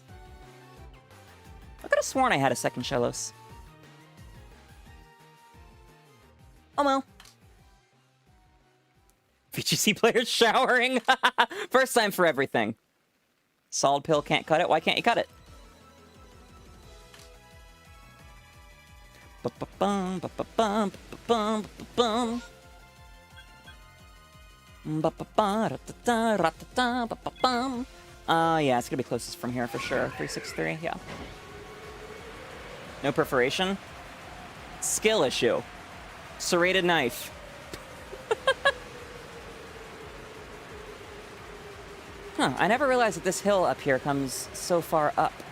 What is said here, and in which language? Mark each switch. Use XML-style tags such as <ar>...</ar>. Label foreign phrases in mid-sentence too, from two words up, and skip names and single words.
<en>I could have sworn I had a second Shellos. Oh well. VGC players showering. First time for everything. Solid pill can't cut it. Why can't you cut it? Ba-ba-bum, ba-ba-bum, ba-ba-bum, ba-ba-bum. Yeah, it's gonna be closest from here for sure. 363, yeah. No perforation. Skill issue. Serrated knife. Huh, I never realized that this hill up here comes so far up.</en>